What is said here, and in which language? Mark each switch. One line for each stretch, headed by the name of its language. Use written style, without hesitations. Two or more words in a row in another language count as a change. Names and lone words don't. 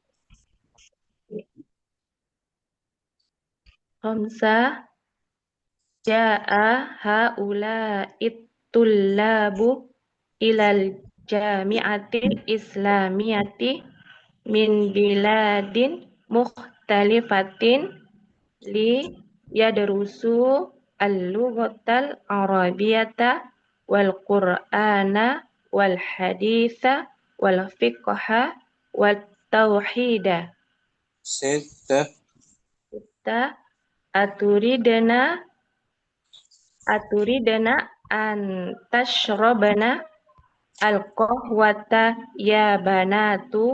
Arabic: خمسة جاء هؤلاء الطلاب إلى الجامعة الإسلامية من بلاد مختلفة ليدرسوا اللغة العربية والقرآن والحديث والفقه والتوحيد. Sittah أتريدان أن تشربان القهوة يا بنات.